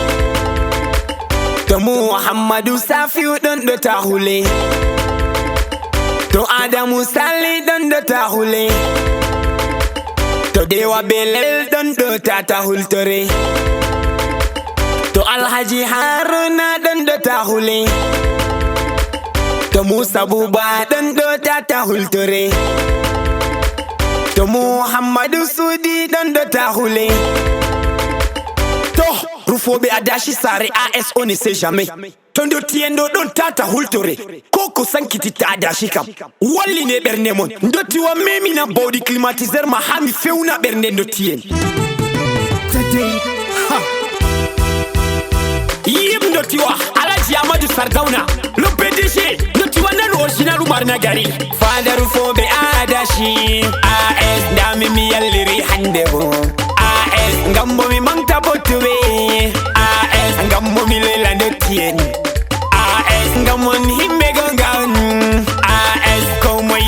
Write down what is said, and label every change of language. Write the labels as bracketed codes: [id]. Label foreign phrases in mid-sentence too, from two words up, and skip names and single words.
[ff] to Muhammadu Safiu ɗon ɗo ta hule to Adamu Sali ɗon ɗo ta hule to Dewa Belel ɗon ɗo tata hultore to Alhaji Haruna ɗon ɗo ta hule to Musa Buba ɗon ɗo tata hultore to Muhammadu Sudi ɗon ɗo ta hule to rufoɓe adashi sare AS [fr] on ne sait jamais [ff] to ndo tiyendo ɗon tata hultore koko sankititta adashi kam walline ɓernde mon ndottiwa memina bawɗi climatiseur ma ha mi fewna ɓernde ndottiyen yim ndottiwa Alhaji Amadou Sardauna [fr] le PDG [ff] ndottiwa nan original Umarna Gari fada rufoɓe adashi AS ndami mi yalliri hande bo AS ngambo mi mangta bottuɓe AS ngambo mi lela ndottiyen AS ngamon himɓe gongan AS ko moy